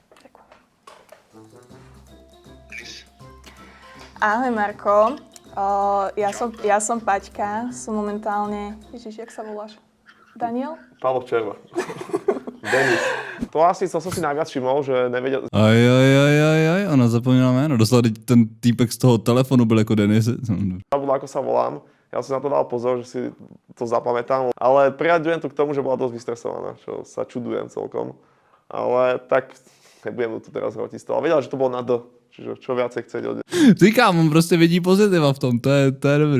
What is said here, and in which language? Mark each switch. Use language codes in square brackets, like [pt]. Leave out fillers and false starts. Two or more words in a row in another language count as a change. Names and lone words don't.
[sk] Ahoj Marko, ja som Paťka, som momentálne, Ježiš, jak sa voláš? Daniel? Pálo Červa. Denis. To asi som si najviac všimol, že nevedel... Aj, [cs] ona zapomněla jméno. Dostala teď ten týpek z toho telefonu, byl jako Denis. [sk] Zabudla, ako sa volám. Ja som na to dal pozor, že si to zapamätám. Ale priaďujem to k tomu, že bola dosť vystresovaná, čo sa čudujem celkom. Ale tak nebudem tu teraz hrať z toho. Ale vedela, že to bolo na D. Čiže čo viacej chcieť od... [cs] Říkám, on prostě vidí pozitiva v tom, to je dobrý.